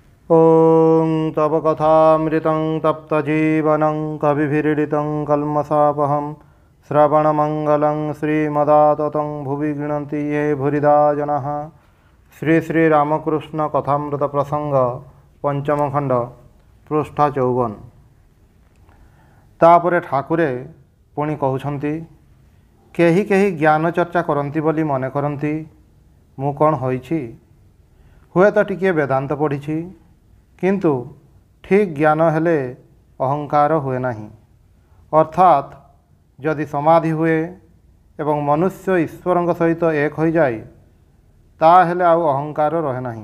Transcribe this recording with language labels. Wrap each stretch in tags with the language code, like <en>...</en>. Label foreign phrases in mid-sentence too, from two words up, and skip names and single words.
<sa>ॐ तव कथामृतं तप्तजीवनं कविभिरीडितं कल्मषापहं श्रवणमङ्गलं श्रीमदाततं भुवि गृह्णन्ति ये भूरिदा जनाः।</sa> <or>ଶ୍ରୀ ଶ୍ରୀ ରାମକୃଷ୍ଣ କଥାମୃତ ପ୍ରସଙ୍ଗ ପଞ୍ଚମ ଖଣ୍ଡ ପୃଷ୍ଠା 54। ତାପରେ ଠାକୁରେ ପୁଣି କହୁଛନ୍ତି, କେହି କେହି ଜ୍ଞାନ ଚର୍ଚ୍ଚା କରନ୍ତି ବୋଲି ମନେ କରନ୍ତି ମୁଁ କୌଣ ହୋଇଛି, ହୁଏ ତ ଟିକେ ବେଦାନ୍ତ ପଢ଼ି କିନ୍ତୁ ଠିକ୍ ଜ୍ଞାନ ହେଲେ ଅହଂକାର ହୁଏ ନାହିଁ। ଅର୍ଥାତ୍ ଯଦି ସମାଧି ହୁଏ ଏବଂ ମନୁଷ୍ୟ ଈଶ୍ୱର ସହିତ</or> <hi>एक हो जाए</hi> <or>ତାହେଲେ ଆଉ ଅହଂକାର ରହେ ନାହିଁ।</or>